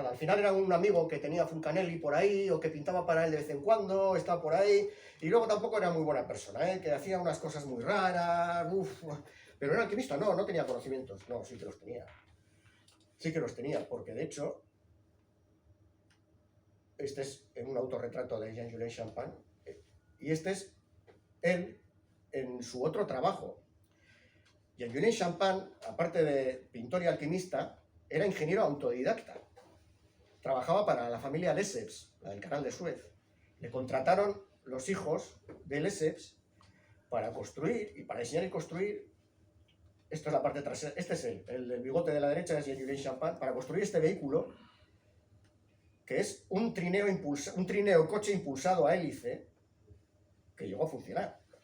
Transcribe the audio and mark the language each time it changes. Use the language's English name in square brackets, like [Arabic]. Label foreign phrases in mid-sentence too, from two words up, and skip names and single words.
[Spanish] Al final era un amigo que tenía Fulcanelli por ahí, o que pintaba para él de vez en cuando, estaba por ahí, y luego tampoco era muy buena persona, que hacía unas cosas muy raras, pero era alquimista, no tenía conocimientos. No, sí que los tenía. Sí que los tenía, porque de hecho, este es un autorretrato de Jean-Julien Champagne, y este es él en su otro trabajo. Jean-Julien Champagne, aparte de pintor y alquimista, era ingeniero autodidacta. Trabajaba para la familia Lesseps, la del Canal de Suez. Le contrataron los hijos de Lesseps para construir y para diseñar y construir. Esto es la parte trasera. Este es el del bigote de la derecha, es Jean-Julien Champagne, para construir este vehículo, que es un trineo coche impulsado a hélice, que llegó a funcionar.